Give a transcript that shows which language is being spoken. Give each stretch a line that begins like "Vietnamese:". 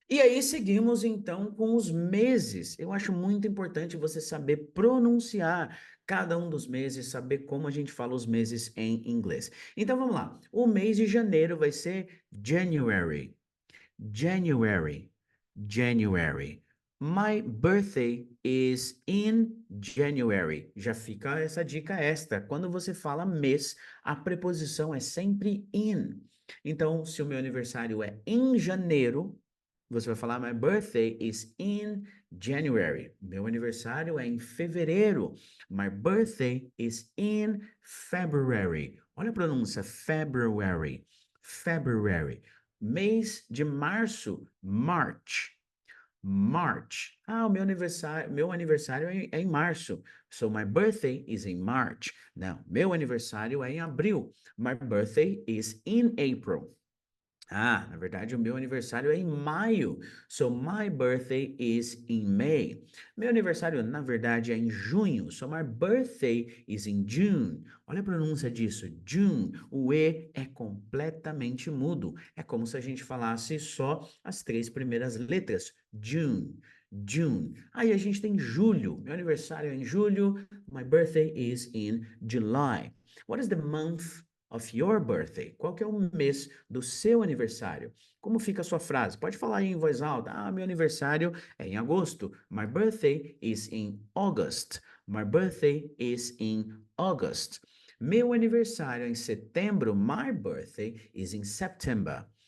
Portuguese: E aí, seguimos então com os meses. Eu acho muito importante você saber pronunciar cada um dos meses, saber como a gente fala os meses em inglês. Então, vamos lá. O mês de janeiro vai ser January.
English: January. January. My birthday is in January.
Portuguese: Já fica essa dica extra. Quando você fala mês, a preposição é sempre in. Então, se o meu aniversário é em janeiro, você vai falar
English: My birthday is in January.
Portuguese: Meu aniversário é em fevereiro.
English: My birthday is in February.
Portuguese: Olha a pronúncia, February. February. Mês de março, March. March. O meu aniversário é em março.
English: So my birthday is in March.
Portuguese: Não, meu aniversário é em abril.
English: My birthday is in April.
Portuguese: Na verdade, o meu aniversário é em maio.
English: So my birthday is in May.
Portuguese: Meu aniversário, na verdade, é em junho.
English: So my birthday is in June.
Portuguese: Olha a pronúncia disso, June. O E é completamente mudo. É como se a gente falasse só as 3 primeiras letras. June. June. Aí a gente tem julho. Meu aniversário é em julho.
English: My birthday is in July. What is the month of your birthday?
Portuguese: Qual que é o mês do seu aniversário? Como fica a sua frase? Pode falar aí em voz alta. Meu aniversário é em agosto.
English: My birthday is in August. My birthday is in August.
Portuguese: Meu aniversário é em setembro.
English: My birthday is in September.